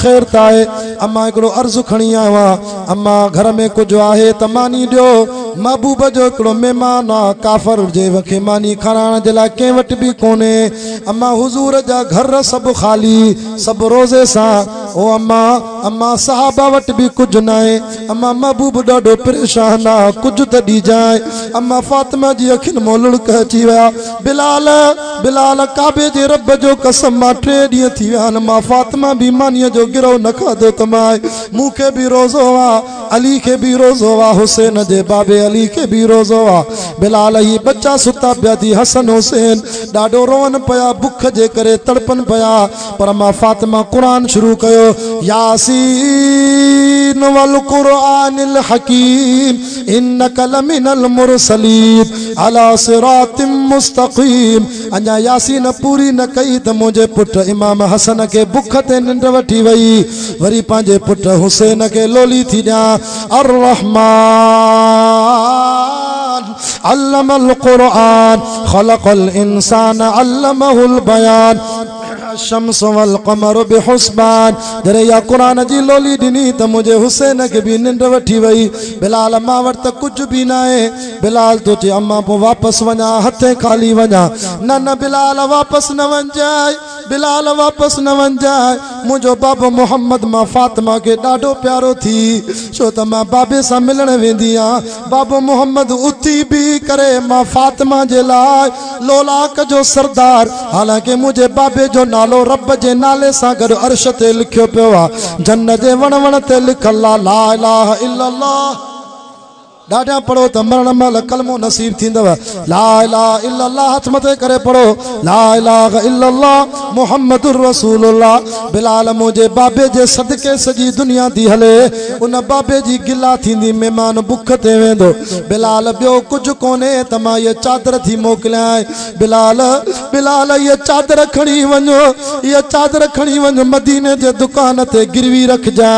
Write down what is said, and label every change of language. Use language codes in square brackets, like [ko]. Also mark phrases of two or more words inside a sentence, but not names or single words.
[sd] ख़ैर त आहे अम्मा, हिकिड़ो अर्ज़ु खणी आयो आहियां। अम्मा घर में कुझु आहे त मानी ॾियो। महबूब जो हिकिड़ो महिमान आहे, काफ़र जे खे मानी खाराइण जे लाइ कंहिं वटि बि कोन्हे। अम्मा हुज़ूर जा घर सभु ख़ाली, सभु रोज़े सां। ओ अम्मा साहबा वटि [ur] بھی کچھ نہ ہے. [sd] अम्मा महबूब ॾाढो परेशान आहे, कुछ त ॾिजाए। अम्मा फातिमा जी अखियुनि मां लुड़क अची विया। बिलाल काबे जे रब जो कसम मां 3 ॾींहं थी विया आहिनि मां फातिमा बि मानीअ जो गिरो न खाधो त मां मूंखे बि रोज़ो आहे, अली खे बि रोज़ो आहे, हुसैन जे बाबे अली खे बि रोज़ो आहे। बिलाल ही बच्चा सुता पिया थी, हसन हुसैन ॾाढो रोअन पिया, बुख जे करे तड़पन पिया। पर मां फातिमा क़ुरान शुरू कयो, [ar] يس والقرآن الحكيم إنك لمن المرسلين على صراط مستقيم. [sd] अञा यासीन पूरी न कई त मुंहिंजे पुट इमाम हसन खे बुख ते निंड वठी वई। वरी पंहिंजे पुट हुसैन खे लोली थी ॾियां। [ar] الرحمن علم القرآن خلق الإنسان علمه البيان الشمس والقمر بحسبان. [sd] जरे या क़ुरान जी लोली ॾिनी त मुंहिंजे हुसैन खे बि निंड वठी वई। बिलाल मां वटि त कुझु बि न आहे। बिलाल तो चए अम्मा पोइ वापसि वञा, हथे खाली वञा? न बिलाल वापसि न वञजाए, बिलाल वापसि न वञजाए। मुंहिंजो बाबो मोहम्मद मां फातिमा खे ॾाढो प्यारो थी, छो त मां बाबे सां मिलण वेंदी आहियां। बाबो मोहम्मद उथी बि करे मां फातिमा जे लाइ लोलाक जो सरदार, हालांकि मुंहिंजे बाबे जो नालो रब जे नाले सां गॾु अर्श ते लिखियो पियो आहे। जन्नत जे वण ते लिखल आहे [ar] لا إله إلا الله. [sd] ॾाढा पढ़ो त मरण महिल कलमो नसीब थींदव। [ar] لا إله إلا الله [sd] हथ मथे करे पढ़ो, [ar] لا إله إلا الله محمد رسول الله. [sd] बिलाल मुंहिंजे बाबे जे सदके सॼी दुनिया थी हले। उन बाबे जी गिला थींदी, महिमान बुख ते वेंदो। बिलाल ॿियो कुझु कोन्हे त मां इहा चादर थी मोकिलियां। बिलाल इहा चादर खणी वञो, इहा चादर खणी वञो मदीने जे दुकान ते गिरवी रखजाए।